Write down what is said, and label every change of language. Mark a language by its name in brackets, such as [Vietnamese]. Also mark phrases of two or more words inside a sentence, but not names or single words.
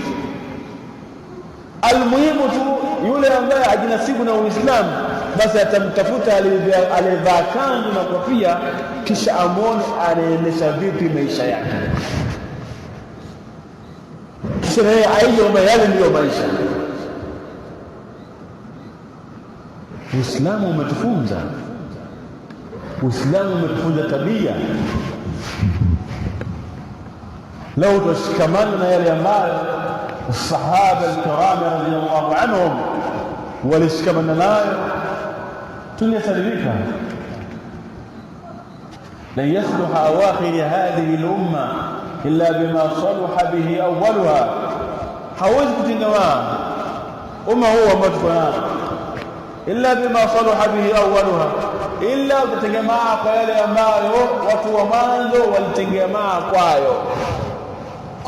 [Swahili] Almuhimu tu yule ambaye ajinasibu na Uislamu, basi atamtafuta aliyevaa kanzu na kofia, kisha amwone anaendesha vipi maisha yake, kisha yeye aige kwamba yale ndiyo maisha. Uislamu umetufunza, Uislamu umetufunza tabia. Lau tushikamana na yale ambayo [Arabic] الصحابة الكرام رضي الله عنهم [Swahili] walishikamana nayo, tungesalimika. [Arabic] لن يصلح آخر هذه الأمة إلا بما صلح به أولها. [Swahili] hawezi kutengemaa umma huu ambao tuko nao [Arabic] إلا بما صلح به أولها, [Swahili] illa utatengemaa kwa yale ambayo watu wa mwanzo walitengemaa kwayo.